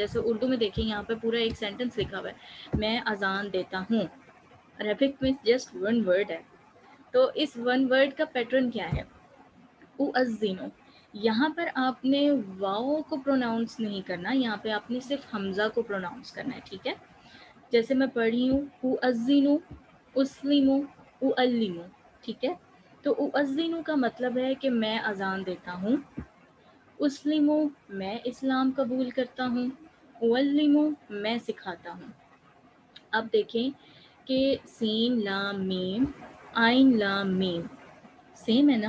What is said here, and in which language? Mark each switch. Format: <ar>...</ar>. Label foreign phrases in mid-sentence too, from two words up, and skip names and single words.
<ur>جیسے اردو میں دیکھیں یہاں پہ پورا ایک سینٹنس لکھا ہوا ہے، میں اذان دیتا ہوں. عربک میں</ur> <en>just one word</en> <ur>ہے. تو اس</ur> <en>one word</en> <ur>کا پیٹرن کیا ہے؟ اؤذنو. یہاں پر آپ نے واو کو پروناؤنس نہیں کرنا، یہاں پہ آپ نے صرف حمزہ کو پروناؤنس کرنا ہے. ٹھیک ہے، جیسے میں پڑھ رہی ہوں</ur> <ar>اؤذنو، اسلمو، اعلمو.</ar> <ur>ٹھیک ہے، تو اؤذنو کا مطلب ہے کہ میں اذان دیتا ہوں. اسلمو، میں اسلام قبول کرتا ہوں. اعلمو، میں سکھاتا ہوں. اب دیکھیں کہ سین لام میم، آئین لام میم سیم ہے نا.</ur>